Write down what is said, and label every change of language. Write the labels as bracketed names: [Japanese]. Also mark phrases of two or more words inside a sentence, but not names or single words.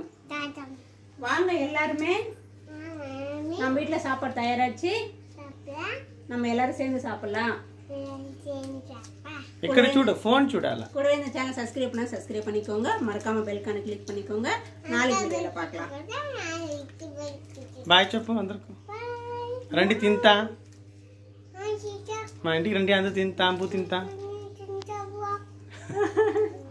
[Tamil] வாங்க எல்லாருமே, நம்ம வீட்டில் சாப்பாடு தயாராச்சு, நம்ம எல்லாரும் சேர்ந்து சாப்பிடலாம். ஃபோன் சூடால கூடவே இந்த [English] channel subscribe [Tamil] பண்ணிக்கோங்க. மறக்காம [English] bell icon [Tamil] கிளிக் பண்ணிக்கோங்க. நாளைக்கு வீடியோல பார்க்கலாம். [Telugu] బాయ్ చెప్పు అందరికి. రండి తింటా, మా ఇంటికి రండి, అందరూ తింటాం, తింటా.